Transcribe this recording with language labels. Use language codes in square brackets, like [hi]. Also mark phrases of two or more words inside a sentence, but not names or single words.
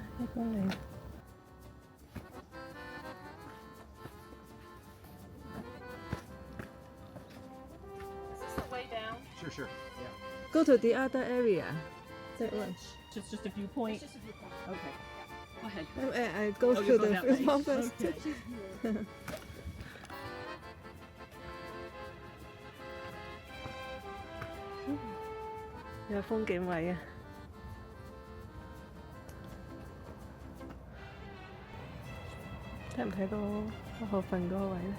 [yue] 公里。 [en] Sure. Go to the other area. That one. Just a viewpoint. Okay. Go ahead. I go Oh, to you go the that way. viewpoint first. Okay. [yue] 有風景位啊！睇唔睇到我後瞓嗰個位咧？